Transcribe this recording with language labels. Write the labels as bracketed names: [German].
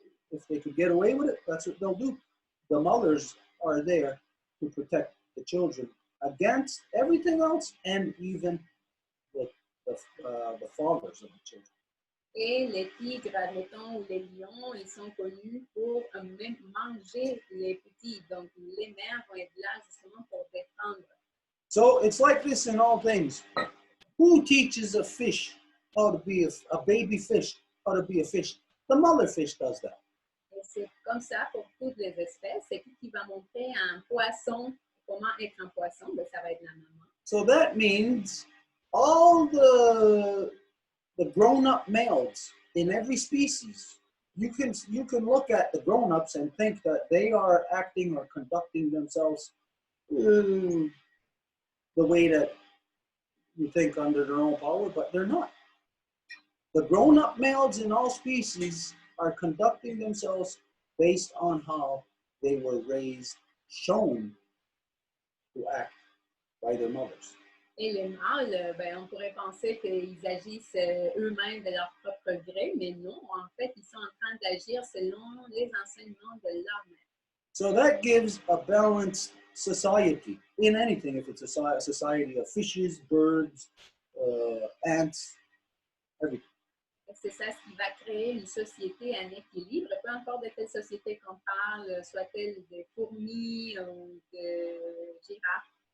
[English] If they could get away with it, that's what they'll do. The mothers are there to protect the children against everything else, and even the fathers of the children. [French] Et les tigres, admettons, ou les lions, ils sont connus pour même manger les petits. Donc, les mères vont être là justement pour défendre. [English] So it's like this in all things. Who teaches a fish how to be a baby fish how to be a fish? The mother fish does that. [French] Et c'est comme ça pour toutes les espèces. C'est qui va montrer à un poisson comment être un poisson? Ben, ça va être la maman. [English] So that means all the grown-up males in every species, you can look at the grown-ups and think that they are acting or conducting themselves the way that you think under their own power, but they're not. The grown-up males in all species are conducting themselves based on how they were raised, shown to act by their mothers. [French] Et les mâles, ben, on pourrait penser qu'ils agissent eux-mêmes de leur propre gré, mais non, en fait, ils sont en train d'agir selon les enseignements de leur mère. [English] So that gives a balanced society in anything, if it's a society of fishes, birds, ants, everything. [French] C'est ça ce qui va créer une société en équilibre, peu importe de quelle société qu'on parle, soit-elle des fourmis ou de girafes.